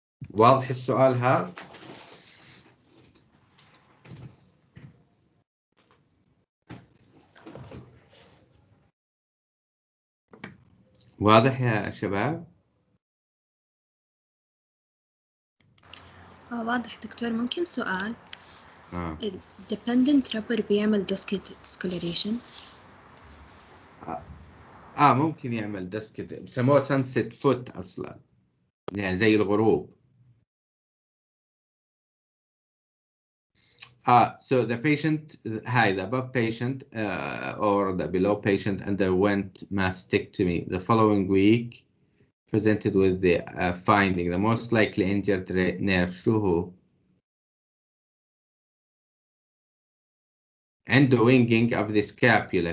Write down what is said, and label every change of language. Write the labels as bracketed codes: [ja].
[ar] واضح السؤال هذا؟ واضح يا شباب؟ واضح دكتور. ممكن سؤال؟ Dependent rubber بيعمل discoloration؟ ممكن يعمل دسك، بسموه sunset foot أصلا، يعني زي الغروب. [en] So the patient, the above patient or the below patient underwent mastectomy the following week, presented with the finding the most likely injured nerve. [ar] شو هو؟ عنده [en] winging of the scapula.